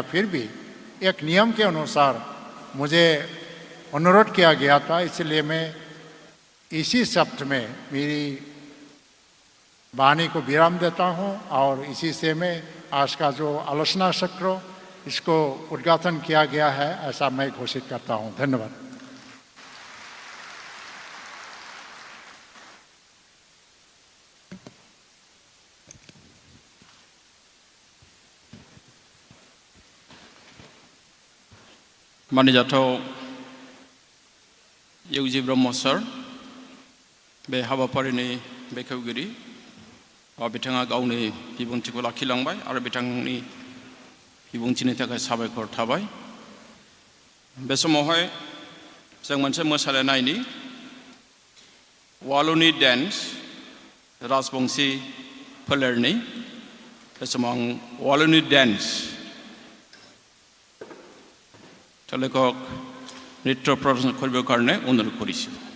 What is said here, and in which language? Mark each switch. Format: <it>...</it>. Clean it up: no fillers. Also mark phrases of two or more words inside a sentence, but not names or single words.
<hi>फिर भी एक नियम के अनुसार मुझे अनुरोध किया गया था, इसलिए मैं इसी शब्द में मेरी वाणी को विराम देता हूँ और इसी से मैं आज का जो आलोचना चक्र इसको उद्घाटन किया गया है ऐसा मैं घोषित करता हूँ। धन्यवाद।</hi> <brx>मानिजाथाव इउजि ब्रह्म सर, बे हाबाफारिनि बेखेवगिरि, बिथाङा गावनि बिबुंथिखौ लाखिलांबाय आरो बिथांनि बिबुंथिनि थाखाय साबायखर थाबाय। बे समावहाय जों मोनसे मोसानाय नायनि, वालुनि डेन्स, राजबंशी फोलेरनि</brx> <as>কিছুমান ৱালনি ডেন্স তেওঁলোকক নৃত্য প্ৰদৰ্শন কৰিবৰ কাৰণে অনুৰোধ কৰিছোঁ</as>